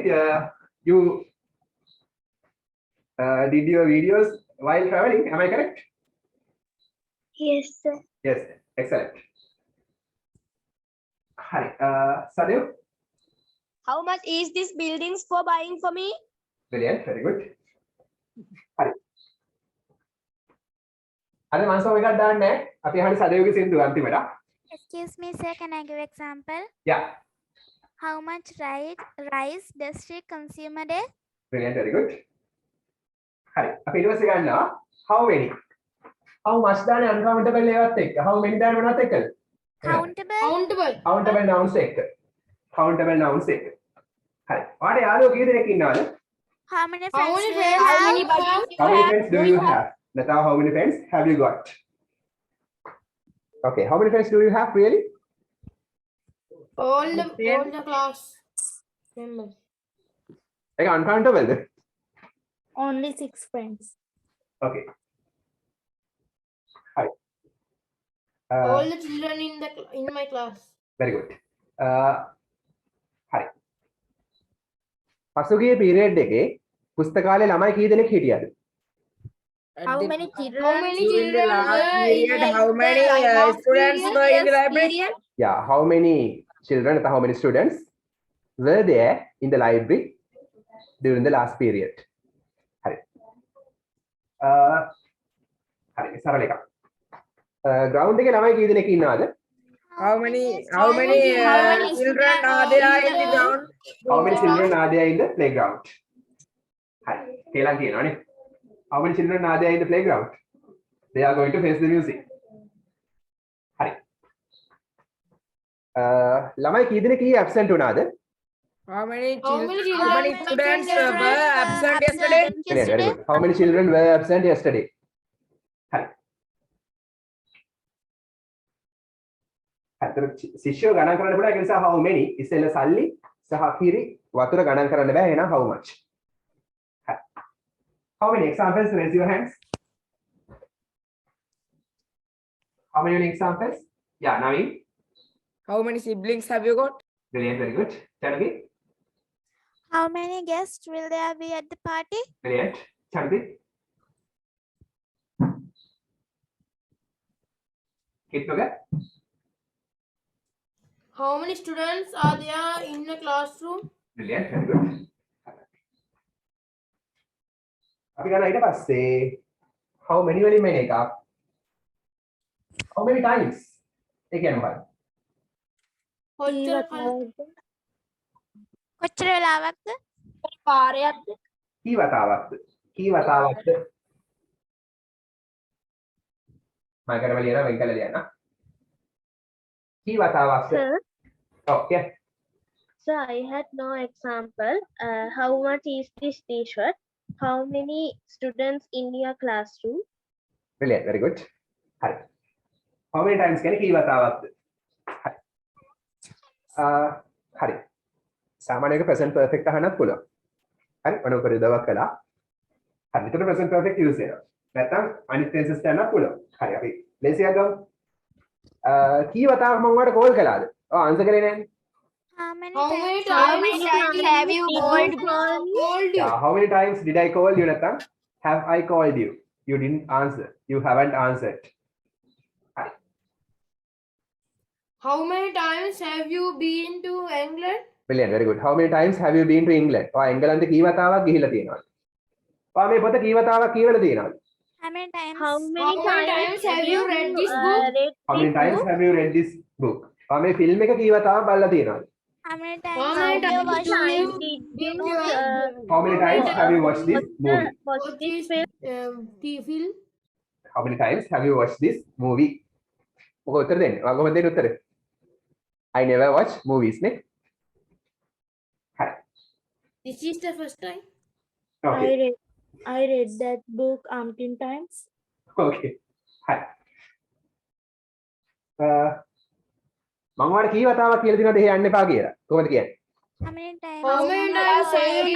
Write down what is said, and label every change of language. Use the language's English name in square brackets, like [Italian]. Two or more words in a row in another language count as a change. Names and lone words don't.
[English] You did your videos while traveling. Am I correct? Yes, sir. Yes, excellent. Hi, Sadev. How much is this buildings for buying for me? Brilliant, very good. Hi. [Sinhala] අද මම සෝ එකක් දාන්නේ අපි අහන්නේ සදේවගේ සින්දුව අන්තිමට. [English] Excuse me, sir. Can I give example? Yeah. How much rice does she consume a day? Brilliant, very good. [Sinhala] හරි. අපි ඊට පස්සේ ගන්නවා [English] how many. How much [Sinhala] දාන්නේ uncountable ඒවත් එක්ක. [English] How many [Sinhala] දාන්නේ මොනවත් එක්කද? [English] Countable. Countable nouns [Sinhala] එක්ක. [English] Countable nouns [Sinhala] එක්ක. හරි. ඔයාලට යාළුවෝ කී දෙනෙක් ඉන්නවද? [English] How many How friends many do you friends? have? How many friends do you have? Nata, how many friends have you got? Okay, how many friends do you have really? All the class members. Like uncountable. Only 6 friends. Okay. Hi. All the children in my class. Very good. Hi. පසුගිය පීරියඩ් එකේ පුස්තකාලේ ළමයි කී දෙනෙක් හිටියද? How many children? How many During the children last were period, in how the many last students period? were in the library? Yeah, how many children, how many students were there in the library during the last period? [Sinhala] Hari. Hari, සරල එකක්. ground එකේ ළමයි කී දෙනෙක් ඉන්නවද? [English] How many children are there in the ground? How many children are there in the playground? [Sinhala] Hari. කියලා කියනවානේ. [English] How many children are there in the playground? They are going to face the music. [Sinhala] Hari. ළමයි කී දෙනෙක් absent වුණාද? [English] How many children students were absent yesterday? Brilliant, very good. How many children were absent yesterday? [Sinhala] Hari. අතර ශිෂ්‍යෝ ගණන් කරන්න පුළුවන් ඒ නිසා [English] how many [Sinhala] ඉස්සෙල්ලා සල්ලි සහ කිරි වතුර ගණන් කරන්න බෑ එහෙනම් [English] how much. Hari. How many examples? Raise your hands. How many examples? Yeah, Naveen. How many siblings have you got? Brilliant, very good. Chanvi. How many guests will there be at the party? Brilliant. Chanvi. Kitnoga. How many students are there in the classroom? Brilliant, very good. [Sinhala] අපි ගන්න ඊට පස්සේ [English] how many [Sinhala] වලින් මෙන්න එක [English] how many times [Sinhala] ඒ කියන්නේ මොකක්ද? කොච්චර වෙලාවක්ද? පාරයක්ද? කී වතාවක්ද? කී වතාවක්ද? මම කරවල යනවා වෙන් කළා ලියන්න. කී වතාවක්ද? [English] Sir, Oh, yeah. sir, I had no example. How much is this t-shirt? How many students in your classroom? Brilliant, very good. Hari. How many times කියන්නේ [Sinhala] කී වතාවක්ද? [English] Hari. [Sinhala] Hari. සාමාන්‍යයෙන් [English] present perfect [Sinhala] අහන්නත් පුළුවන්. හරි, මොන උපරිදවක් කළා. හරි, ඒකට [English] present perfect use [Sinhala] වෙනවා. නැත්නම් අනිත් tenses ගන්නත් පුළුවන්. හරි, අපි ලේසියක් ගමු. කී වතාවක් මම ඔයාලට කෝල් කළාද? ඔව් ආන්සර් කරේ නෑනේ. [English] How many How times? many How times many times have you called? called you? Yeah, how many times did I call you, නැත්නම් have I called you? You didn't answer. You haven't answered. Hi. How many times have you been to England? Brilliant, very good. How many times have you been to England? [Sinhala] ඔයා එංගලන්තේ කී වතාවක් ගිහිලා තියෙනවද? ඔයා මේ පොත කී වතාවක් කියවලා තියෙනවද? [English] How many times? How How many times have you read this book? How many times have you read this book? ඔයා මේ ෆිල්ම් එක කී වතාවක් බලලා තියෙනවද? How many How times many have you times watched do it? you Did been you How many times have you watched this movie? watch this film? film? How many times have you watched this movie? [Sinhala] මොකද උත්තර දෙන්නේ? ඔයා කොහොමද දෙන්නේ උත්තර? [English] I never watch movies නේ. [Sinhala] හරි. [English] This is the first time. Okay. I read that book umpteen times. Okay. හරි. [Sinhala] මම ඔයාලට කී වතාවක් කියලා දෙනවද එහෙ යන්න එපා කියලා. කොහොමද කියන්නේ? [English] How many times? How many times have you